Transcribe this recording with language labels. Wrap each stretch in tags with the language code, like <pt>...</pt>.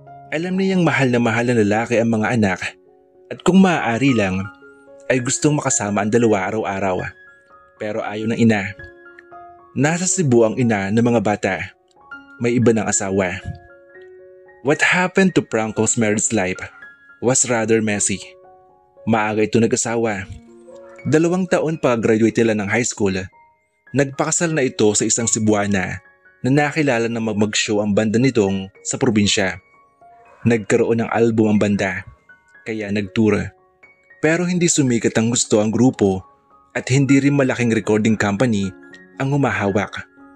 <tl>Alam niyang mahal na lalaki ang mga anak at kung maaari lang ay gustong makasama ang dalawa araw-araw. Pero ayaw ng ina. Nasa Cebu ang ina ng mga bata. May iba ng asawa.</tl> <en>What happened to Franco's marriage life was rather messy.</en> <tl>Maaga ito nag-asawa. 2 taon pag-graduate nila ng high school, nagpakasal na ito sa isang Cebuana na nakilala na mag-show ang banda nitong sa probinsya. Nagkaroon ng album ang banda, kaya nag-tour. Pero hindi sumikat ang gusto ang grupo at hindi rin malaking recording company ang humahawak.</tl>